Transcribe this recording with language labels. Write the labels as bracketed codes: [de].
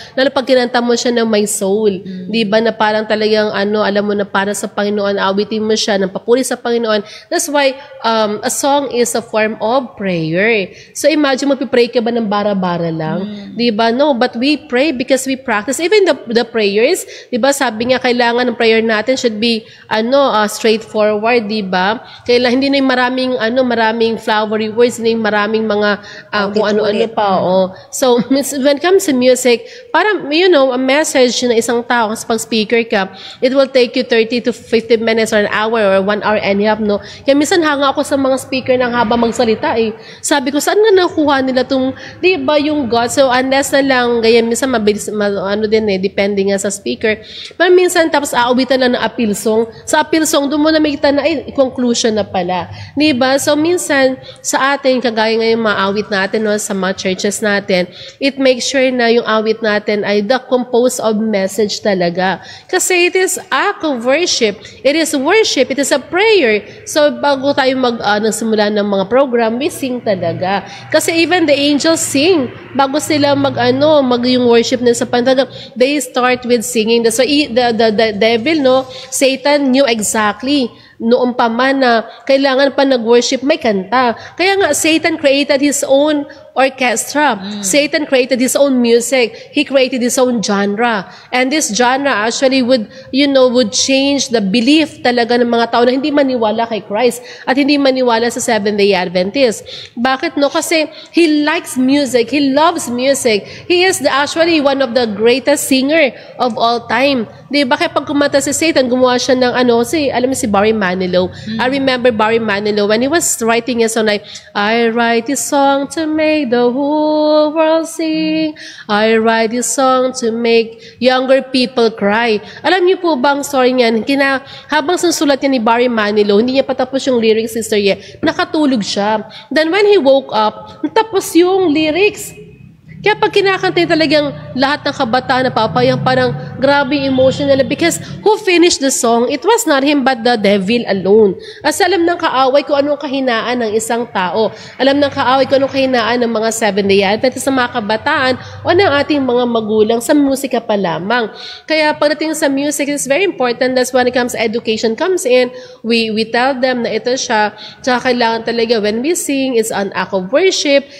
[tl] Lalo pag kinanta mo siya ng may soul. Di ba? Na parang talagang alam mo na para sa Panginoon, awitin mo siya ng papuri sa Panginoon. [en] That's why a song is a form of prayer. So imagine [tl] magpipray ka ba ng bara-bara lang. Diba? [en] No, but we pray because we practice. Even the prayers, [tl] diba, sabi nga, kailangan ng prayer natin [en] should be, straightforward, [tl] diba? Kailangan, hindi na yung maraming [en] flowery words, [tl] hindi yung maraming mga, kung ano-ano pa, [en] So, when it comes to music, parang, a message [tl] na isang tao, kasi pag [en] speaker ka, it will take you 30 to 50 minutes or an hour or 1 hour and a half, no? [tl] Kaya minsan hanga ako sa mga speaker ng haba magsalita, eh. Sabi ko, saan nga nakuha nila itong, di ba, yung God? So, unless na lang, gaya minsan mabilis, depende nga sa speaker. Pero minsan, tapos aawitan lang ng appeal song. Sa appeal song, doon mo na makita na, conclusion na pala. Di ba? So, minsan, sa atin, kagaya ngayon maawit natin, no, sa mga churches natin, [en] it makes sure [tl] na yung awit natin ay [en] the composed of message [tl] talaga. [en] Kasi it is act of worship. It is worship. It is a prayer. [tl] So, bago tayo nagsimula ng mga program, [en] we sing [tl] talaga. [en] Kasi even the angels sing. [tl] Bago sila yung worship nila sa pantaga, they start with singing. [en] So, the devil, [tl] no, [en] Satan knew exactly [tl] noong pa man na kailangan pa nag-worship, may kanta. [en] Kaya nga, Satan created his own orchestra. Satan created his own music. He created his own genre. And this genre actually would change the belief [tl] talaga ng mga tao na hindi maniwala kay Christ at hindi maniwala sa Seventh-day Adventist. Bakit, no? [en] Kasi he likes music. He loves music. He is actually one of the greatest singer of all time. [tl] Di ba? Kaya pag kumanta si Satan, gumawa siya ng alam mo si Barry Manilow. [en] I remember Barry Manilow when he was writing a song like, I write this song to make the whole world sing. I write this song to make younger people cry. [tl] Alam niyo po ba ang story niyan? Habang sinusulat niya ni Barry Manilow, hindi niya patapos yung lyrics, Sister Ye, nakatulog siya. [en] Then when he woke up, [tl] natapos yung lyrics. Kaya pag kinakanta niya talagang lahat ng kabataan na papayang parang grabe emotional [en] because who finished the song? It was not him but the devil alone. [tl] As alam ng kaaway kung anong kahinaan ng isang tao. Alam ng kaaway kung anong kahinaan ng mga Seventh-day Adventist sa mga kabataan o ng ating mga magulang sa musika pa lamang. Kaya pagdating sa [en] music, it's very important. That's when it comes education comes in. We tell them [tl] na ito siya. Tsaka kailangan talaga [en] when we sing, it's an act of worship.